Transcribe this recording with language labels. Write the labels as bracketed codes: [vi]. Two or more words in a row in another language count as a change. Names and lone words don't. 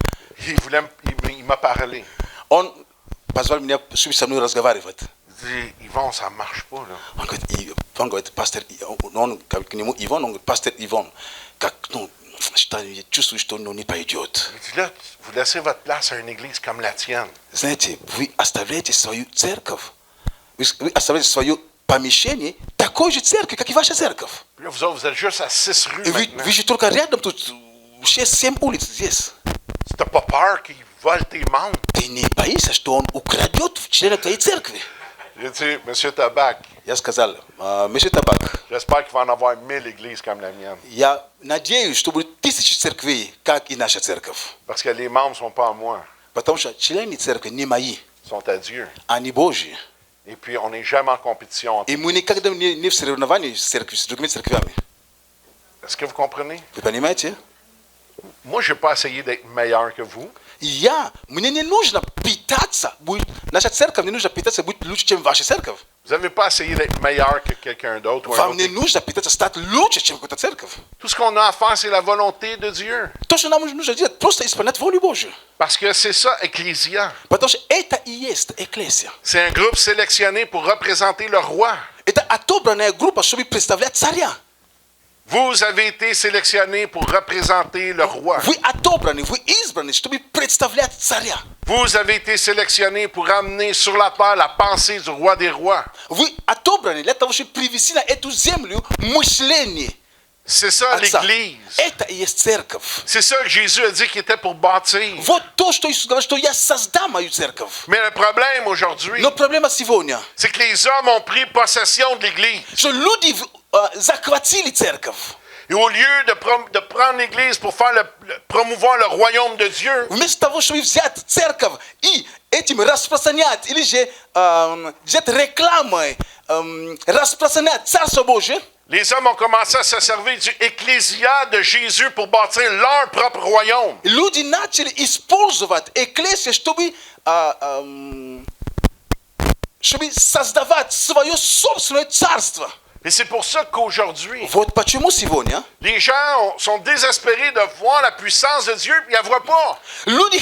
[fr] il m'a parlé. [ru] Он позвал меня, чтобы со мной разговаривать. [fr] Il dit, Yvon, ça ne marche pas, là. [ru] Он говорит, пастор, он к нему Иван, он говорит, пастор Иван, как, ну, я чувствую, что не пойдет. [fr] Il dit, là, vous laissez votre place à une église comme la tienne. [ru] Знаете, вы оставляете свою церковь, вы оставляете свое помещение такой же церкви, как и ваша церковь. [fr] Puis là, vous autres, vous êtes juste à 6 rues [ru] И [fr] maintenant. [ru] вы же только рядом, тут 6-7 улиц здесь. [fr] Tu n'as pas peur qu'il vole tes membres? [ru] Ты не боишься, что он украдет членов твоей церкви? [fr] J'ai dit, M. Tabac, [ru] Я сказал, месье Табак, [fr] j'espère qu'il va en avoir 1000 églises comme la mienne. [ru] я надеюсь, что будет 1000 церквей, как и наша церковь. [fr] Parce que les membres ne sont pas à moi, [ru] Потому что члены церкви не мои, [fr] ils sont à Dieu. [ru] они Божьи. [fr] Et puis, on n'est jamais en compétition. [ru] И мы никогда не в соревновании с церковью, с другими церквями. [fr] Est-ce que vous comprenez? [ru] Вы понимаете? [fr] Moi, je n'ai pas essayé d'être meilleur que vous. [ru] Мне не нужно питаться, наша церковь не нужно питаться, быть лучше, чем ваша церковь. [fr] Vous n'avez pas essayé d'être meilleur que quelqu'un d'autre. ou un [ru] Вам [fr] autre. [ru] не нужно питаться, стать лучше, чем какая-то церковь. [fr] Tout ce qu'on a à faire, c'est la volonté de Dieu. [ru] То, что нам нужно делать, просто исполнять волю Божью. [fr] Parce que c'est ça, Ecclésia. [ru] Потому что это и есть экклесия. [fr] C'est un groupe sélectionné pour représenter le roi. [ru] Это отобранная группа, чтобы представлять царя. [fr] Vous avez été sélectionné pour représenter le roi. [ru] Вы отобраны, вы избраны, чтобы представлять царя. [fr] Vous avez été sélectionné pour amener sur la terre la pensée du roi des rois. [ru] Вы отобраны для того, чтобы привести на эту землю мышление. [fr] C'est ça [ru] Отца. [fr] l'Église. [ru] Это и есть церковь. [fr] C'est ça que Jésus a dit qu'il était pour bâtir. [ru] Вот то, что Иисус говорит, что я создам мою церковь. [fr] Mais le problème aujourd'hui, [ru] Но проблема сегодня, [fr] c'est que les hommes ont pris possession de l'Église. [ru] что люди захватили церковь. [fr] Et au lieu de prendre l'Église pour faire promouvoir le royaume de Dieu, [ru] Вместо того, чтобы взять церковь и этим распространять, или же взять рекламой, распространять Царство Божие, [fr] les hommes ont commencé à se servir du ecclésia de Jésus pour bâtir leur propre royaume. [ru] люди начали использовать экклесию, чтобы создавать свое собственное царство. [fr] Et c'est pour ça qu'aujourd'hui, [ru] Вот почему сегодня [fr] les gens sont désespérés de voir la puissance de Dieu, puis ils ne la voient pas.